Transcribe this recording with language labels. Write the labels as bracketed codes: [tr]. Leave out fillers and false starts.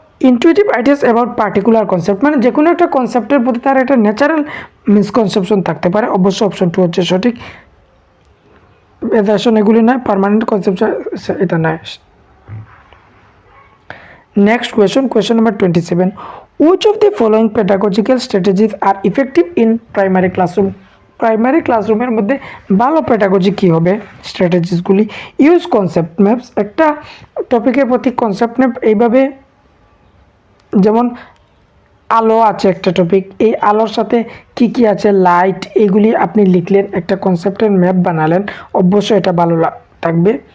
[en] intuitive ideas about particular concept [bn] মানে যে কোনো একটা কনসেপ্টের প্রতি তার একটা ন্যাচারাল মিসকনসেপশন থাকতে পারে। অবশ্য অপশন 2 হচ্ছে সঠিক। ভেরিয়েশন এগুলি নয়, পার্মানেন্ট কনসেপশন এটা নয়। [en] Next question number 27. Which of the following pedagogical strategies are effective in primary classroom? [bn] Primary ক্লাসরুমের মধ্যে ভালো পেডাগজি কী হবে? স্ট্র্যাটেজিসগুলি ইউজ কনসেপ্ট ম্যাপস, একটা টপিকের প্রতি কনসেপ্ট ম্যাপ, এইভাবে যেমন আলো আছে একটা টপিক, এই আলোর সাথে কি কি আছে, লাইট, এগুলি আপনি লিখলেন, একটা কনসেপ্টের ম্যাপ বানালেন, অবশ্যই এটা ভালো থাকবে।